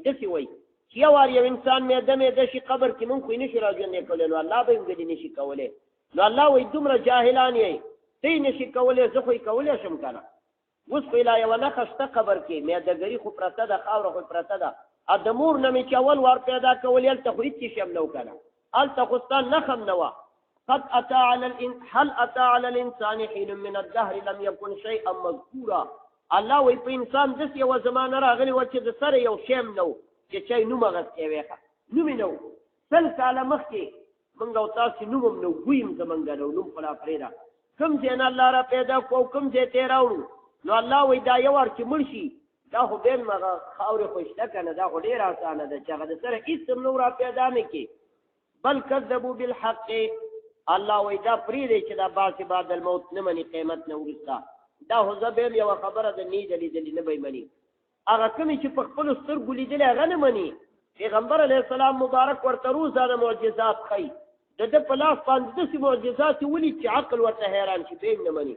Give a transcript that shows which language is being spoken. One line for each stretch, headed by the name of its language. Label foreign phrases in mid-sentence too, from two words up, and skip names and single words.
Pashto: داسې وایي چې یو وار یو انسان میده شي قبر کې، موږ خو یې نشو راژوندی کولی، نو الله به یې ولې نشي کولی؟ نو الله وایي دومره جاهلان یې، ته یې نشي کولی، زه خو یې کولی شم که نه. اوس خو لا یوه نښه شته قبر کې، میدهګري خو پرته ده، خاوره خو پرته ده. د مور نه مې چې اول وار پیدا کولی، هلته خو هېڅ شی هم نه و که نه، هلته خو ستا نښه هم نه وه.
Arabic: هل اتى على الانسان حين من الدهر لم يكن شيئا مذكورا.
Pashto: الله وایي په انسان داسې یوه زمانه راغلې وه چې د سره یو شی هم نه و چې چا یې نوم اخیستی وی، نوم یې نه و. 100 کاله مخکې موږ او تاسې نوم هم نه و، بوی هم زمونږ نه و، نوم خو لا پرېږده. کوم ځای نه الله را پیدا کړو او کوم ځای ته یې راوړو. نو الله وایي دا یو وار چې مړ شي، دا خو بیا هم هغه خاورې خو شته که نه، دا خو ډېره اسانه ده چې هغه د سره هېڅ هم نه و را پیدا نه کړي.
Arabic: بل کذبوا بالحق،
Pashto: الله وایي دا پرېږدئ چې دا
Arabic: بعث بعد الموت
Pashto: نه مني، قیمت نه وروسته. دا خو زه به هم یوه خبره د نیده لیدلې نه به یې مني. هغه کومې چې په خپلو سترګو لیدلې هغه نه مني. پیغمبر علیه السلام مبارک ورته روزانه معجزات ښیي، د ده په لاس باندې داسې معجزات یې ولید چې عقل ورته حیران شي، بیا نه مني.